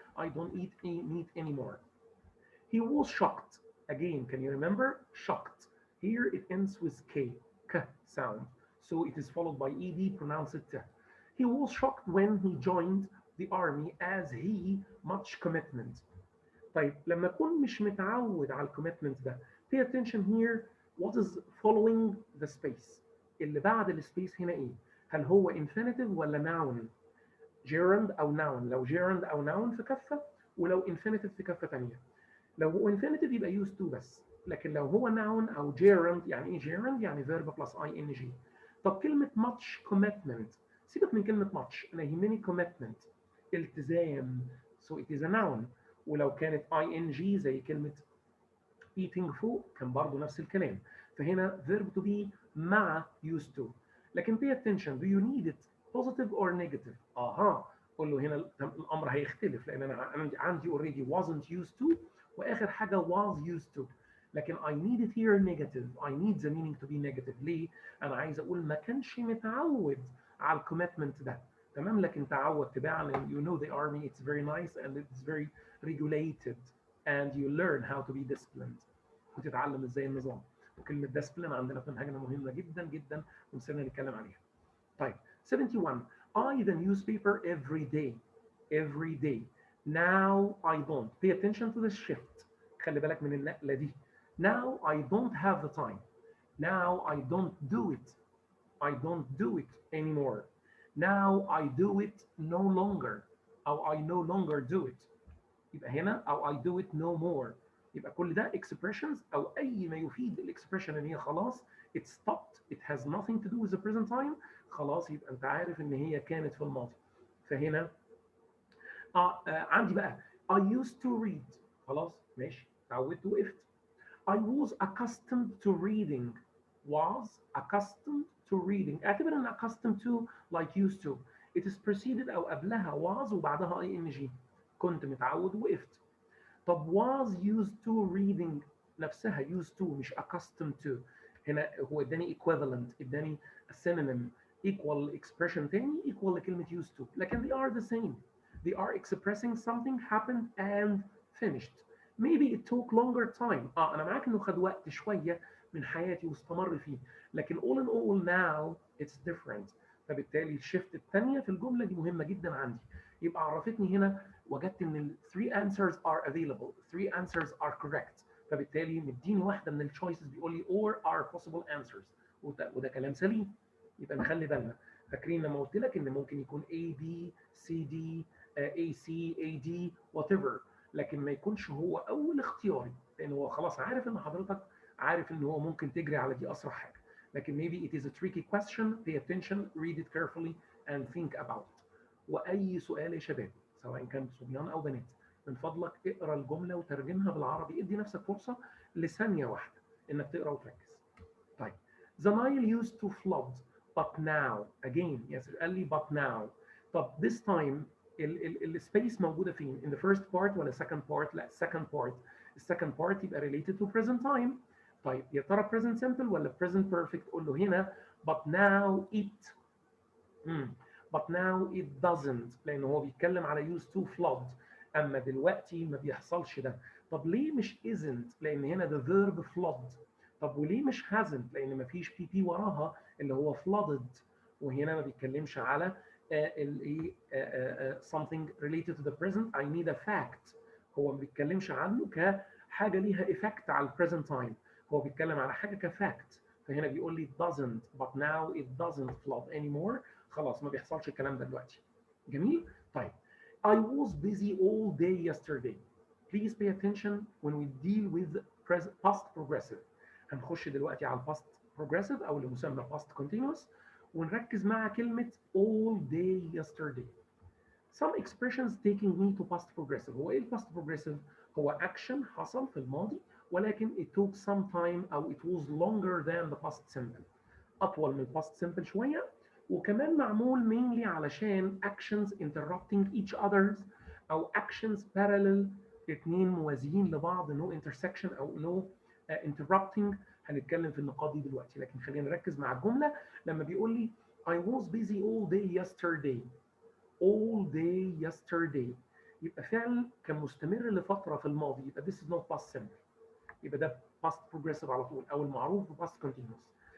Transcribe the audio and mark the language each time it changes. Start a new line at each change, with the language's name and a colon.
English: I don't eat any meat anymore. He was shocked. Again, can you remember? Shocked. Here it ends with k sound. So it is followed by ed, pronounce it t. He was shocked when he joined the army as he much commitment.
Arabic: طيب لما اكون مش متعود على الكوميتمنت ده
English: pay attention here what is following the space.
Arabic: اللي بعد السبيس هنا ايه؟ هل هو infinitive ولا noun؟ gerund او noun. لو gerund او noun في كفه ولو infinitive في كفه ثانيه. لو هو infinitive يبقى
English: used to
Arabic: بس. لكن لو هو noun او gerund يعني ايه gerund؟ يعني
English: verb plus ing.
Arabic: طب كلمه much commitment سيبك من كلمه much انا يهمني commitment التزام.
English: so it is a noun.
Arabic: ولو كانت ing زي كلمه eating فوق كان برضه نفس الكلام.
English: فهنا verb to be مع used to. لكن pay attention do you need it positive or negative؟
Arabic: قول له هنا الامر هيختلف لان انا عندي already wasn't used to واخر حاجه
English: was used to. لكن I need it here negative. I need the meaning to be negative.
Arabic: ليه؟ انا عايز اقول ما كانش متعود على الكوميتمنت ده. تمام. لكن تعود تباعا
English: you know the army it's very nice and it's very regulated and you learn how to be disciplined.
Arabic: وتتعلم ازاي النظام. وكلمه discipline عندنا في منهجنا مهمه جدا جدا ونسينا نتكلم عليها.
English: طيب 71 I the newspaper every day. Every day. Now I don't. Pay attention to the shift.
Arabic: خلي بالك من النقله دي.
English: Now I don't have the time. Now I don't do it. I don't do it anymore. Now I do it no longer. أو I no longer do it. يبقى هنا أو I do it no more.
Arabic: يبقى كل ده expressions أو أي ما يفيد الإكسبريشن إن هي خلاص
English: it stopped. It has nothing to do with the present time.
Arabic: خلاص يبقى أنت عارف إن هي كانت في الماضي. فهنا عندي بقى
English: I used to read.
Arabic: خلاص ماشي اتعودت وقفت.
English: I was accustomed to reading. Was accustomed to reading. اعتبر ان accustomed to like used to. It is preceded
Arabic: او قبلها
English: was وبعدها ing.
Arabic: كنت متعود وقفت. طب
English: was used to reading نفسها used to مش accustomed to.
Arabic: هنا هو اداني equivalent اداني synonym
English: equal expression
Arabic: تاني equal لكلمة used to.
English: لكن they are the same. They are expressing something happened and finished. Maybe it took longer time.
Arabic: انا معاك انه خد وقت شويه من حياتي واستمر فيه. لكن
English: all in all now it's different.
Arabic: فبالتالي الشيفت الثانيه في الجمله دي مهمه جدا عندي. يبقى عرفتني هنا وجدت ان ال
English: 3 answers are available. 3 answers are correct.
Arabic: فبالتالي مديني واحده من التشويسز بيقول لي
English: or are possible answers.
Arabic: وده كلام سليم. يبقى نخلي بالنا. فاكرين لما قلت لك ان ممكن يكون A B C D AC AD whatever، لكن ما يكونش هو اول اختياري، لان هو خلاص عارف ان حضرتك عارف ان هو ممكن تجري على دي اسرع حاجه. لكن
English: maybe it is a tricky question, pay attention, read it carefully and think about it.
Arabic: واي سؤال يا شباب سواء كان صبيان او بنات، من فضلك اقرا الجمله وترجمها بالعربي، ادي نفسك فرصه لثانيه واحده انك تقرا وتركز.
English: طيب the Nile used to flood but now again yes
Arabic: قال لي
English: but now. طب this time
Arabic: السبيس موجوده فين؟
English: in the first part ولا second part؟ لا second part.
Arabic: السكند part يبقى related to present time. طيب يا ترى present simple ولا present perfect؟ قول له هنا
English: but now it but now it doesn't،
Arabic: لان هو بيتكلم على used to flood، اما دلوقتي ما بيحصلش ده. طب ليه مش isn't؟ لان هنا the verb flood. طب وليه مش hasn't؟ لان ما فيش بي وراها اللي هو flooded، وهنا ما بيتكلمش على الايه something related to the present.
English: I need a fact.
Arabic: هو ما بيتكلمش عنه كحاجه ليها effect على present time، هو بيتكلم على حاجه كفاكت. فهنا بيقول لي
English: it doesn't but now it doesn't flood anymore.
Arabic: خلاص ما بيحصلش الكلام ده دلوقتي. جميل. طيب
English: I was busy all day yesterday. Please pay attention when we deal with past progressive.
Arabic: هنخش دلوقتي على past progressive او اللي مسمى past continuous، ونركز مع كلمة all day yesterday.
English: Some expressions taking me to past progressive.
Arabic: هو ايه الباست
English: progressive؟ هو action حصل في الماضي ولكن it took some time او it was longer than the past simple.
Arabic: اطول من الباست simple شويه، وكمان معمول mainly علشان
English: actions interrupting each others
Arabic: او actions parallel، اتنين موازيين لبعض
English: no intersection
Arabic: او no interrupting. هنتكلم في النقاط دي دلوقتي، لكن خلينا نركز مع الجمله لما بيقول لي
English: I was busy all day yesterday.
Arabic: all day yesterday يبقى فعل كان مستمر لفتره في الماضي، يبقى
English: this is not past simple،
Arabic: يبقى ده past progressive على طول او المعروف ب past continuous.